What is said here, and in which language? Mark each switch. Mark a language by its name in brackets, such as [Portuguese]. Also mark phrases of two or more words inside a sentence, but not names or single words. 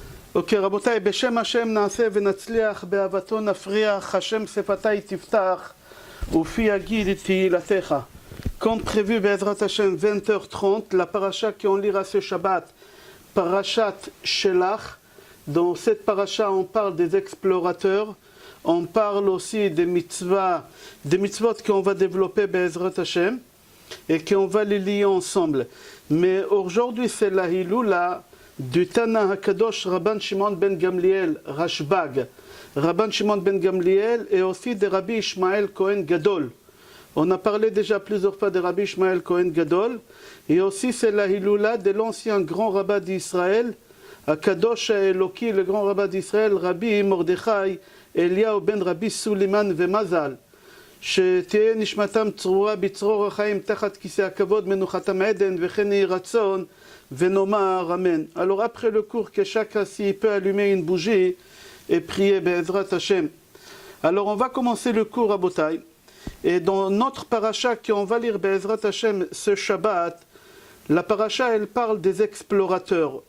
[Hebrew] אוקיי, רבותיי, בשם השם נעשה ונצליח, באהבתו נפריח, השם שפתיי תפתח, ופי יגיד את תהילתך. [French] Comme prévu, [Hebrew] בעזרת השם, [French] 20h30, la paracha qu'on lira ce Shabbat, Parashat Shelach. Dans cette paracha, on parle des explorateurs, on parle aussi des mitzvot qu'on va développer, [Hebrew] בעזרת השם, [French] et qu'on va les lier ensemble. Mais aujourd'hui, c'est la Hiloula du [Hebrew] התנא הקדוש [French] Rabban Shimon ben Gamliel, Rashbag, Rabban Shimon ben Gamliel, et aussi de Rabbi Ishmael Cohen Gadol. On a parlé déjà plusieurs fois de Rabbi Ishmael Cohen Gadol, et aussi c'est la Hiloula de l'ancien grand rabbin d'Israël, [Hebrew] הקדוש אלוקי, [French] le grand rabbin d'Israël, Rabbi Mordechai Eliyahu ben Rabbi Suleiman Vemazal. [Hebrew] שתהיה נשמתם צרורה בצרור החיים תחת כיסא הכבוד מנוחתם עדן וכן יהי רצון ונאמר אמן. [French] Alors après le cours, que chacun s'y peut allumer une bougie et prier [Hebrew] בעזרת השם. [French] Alors on va commencer le cours à Botaï. Et dans notre paracha qu'on va lire [Hebrew] בעזרת השם [French] ce Shabbat, la paracha elle parle des explorateurs.